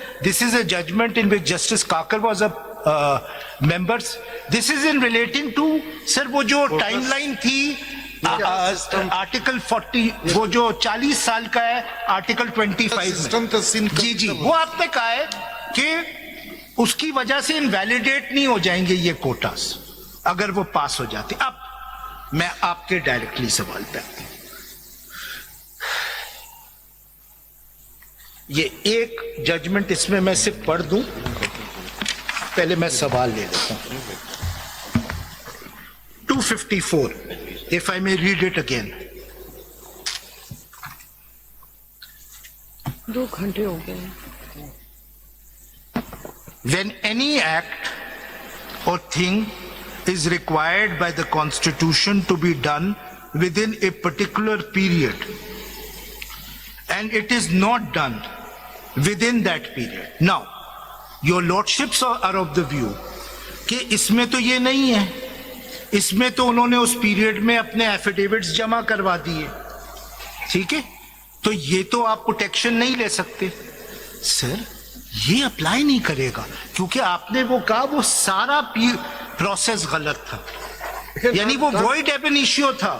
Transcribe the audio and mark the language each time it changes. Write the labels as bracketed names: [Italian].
[English] This is a judgment in which Justice Kakar was a member. This is in relating to sir [Urdu] وہ جو time line تھی article 40, وہ جو 40 سال کا ہے آرٹیکل 25 میں, جی جی وہ آپ نے کہا ہے کہ اس کی وجہ سے انویلیڈیٹ نہیں ہو جائیں گے یہ کوٹاز اگر وہ پاس ہو جاتے. اب میں آپ کے ڈائریکٹلی سوال پہ آتا ہوں. یہ ایک ججمنٹ اس میں صرف پڑھ دوں, پہلے میں سوال لے لیتا ہوں. [English] 254, if I may read it again. [Urdu] 2 گھنٹے ہو گئے. [English] When any act or thing is required by the Constitution to be done within a particular period and it is not done within that period. Now, your lordships are of the view [Urdu] کہ اس میں تو یہ نہیں ہے, اس میں تو انہوں نے اس پیریڈ میں اپنے ایفیڈیوٹس جمع کروا دیے, ٹھیک ہے, تو یہ تو آپ پروٹیکشن نہیں لے سکتے. سر یہ اپلائی نہیں کرے گا کیونکہ آپ نے وہ کہا وہ سارا پروسیس غلط تھا, یعنی وہ وائڈ ایب انیشیو تھا.